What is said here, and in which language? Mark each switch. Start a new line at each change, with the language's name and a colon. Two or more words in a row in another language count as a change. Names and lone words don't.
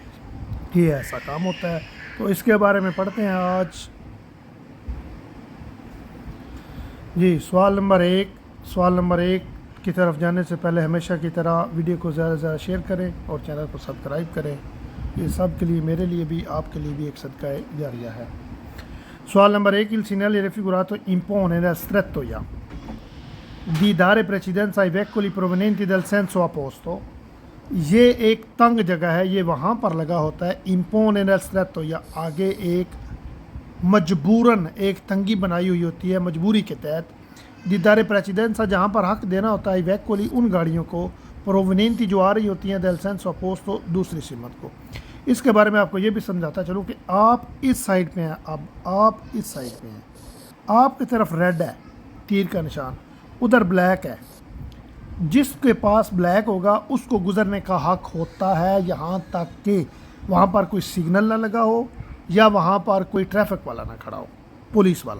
Hindi: ये ऐसा काम होता है, तो इसके बारे में पढ़ते हैं आज जी। सवाल नंबर एक की तरफ जाने से पहले हमेशा की तरह वीडियो को ज़्यादा से ज़्यादा शेयर करें और चैनल को सब्सक्राइब करें। ये सब के लिए, मेरे लिए भी, आपके लिए भी एक सदका जारिया है। सवाल नंबर 1,
Italian: il segnale raffigurato impone nel strettoia di dare precedenza ai veicoli provenienti dal senso opposto।
Hindi: ये एक तंग जगह है, ये वहाँ पर लगा होता है।
Italian: impone nel strettoia,
Hindi: आगे एक मजबूरन एक तंगी बनाई हुई होती है मजबूरी के तहत।
Italian: di dare precedenza,
Hindi: जहाँ पर हक देना होता है veicoli, उन गाड़ियों को, provenienti जो आ रही होती हैं
Italian: del senso opposto,
Hindi: दूसरी सिमत को। इसके बारे में आपको ये भी समझाता चलूँ कि आप इस साइड पे हैं, अब आप इस साइड पे हैं, आपकी तरफ रेड है तीर का निशान, उधर ब्लैक है। जिसके पास ब्लैक होगा उसको गुजरने का हक होता है, यहाँ तक कि वहाँ पर कोई सिग्नल ना लगा हो या वहाँ पर कोई ट्रैफिक वाला ना खड़ा हो, पुलिस वाला।